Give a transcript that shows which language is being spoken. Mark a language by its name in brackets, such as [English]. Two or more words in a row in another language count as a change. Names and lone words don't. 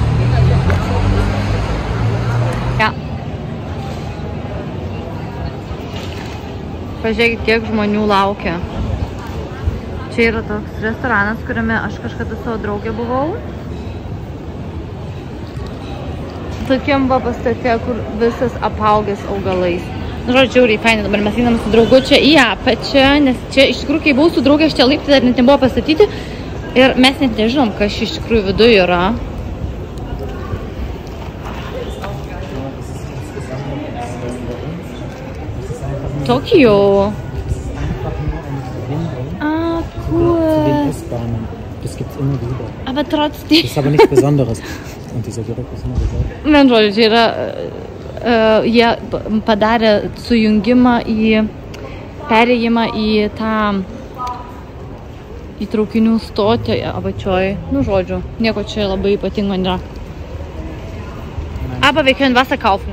[German] Ja. [Lithuanian] Pažiūrėkit, kiek žmonių laukia. Čia yra toks restoranas, kuriame aš kažkada savo draugė buvau. Tokiam va pastate, kur visas apaugęs augalais. Nu, žodžiu, žiauriai fainai, dabar mes einam su draugu čia į apačią, nes čia iš tikrųjų, kai buvau su draugė, šitie laiptai dar net nebuvo pastatyti ir mes net nežinom, kas iš tikrųjų viduje yra. Tokio. [German] Ah, cool. Zu den S-Bahnen. Das gibt's immer wieder. Aber trotzdem. Das ist aber nichts Besonderes. Und dieser Geruch ist immer gesagt. Man, [Lithuanian] žodžiu, čia yra, jie padarė sujungimą perėjimą į tą į traukinių stotį apačioj. Nu, žodžiu, nieko čia labai ypatingo nėra. [German] Aber wir können Wasser kaufen.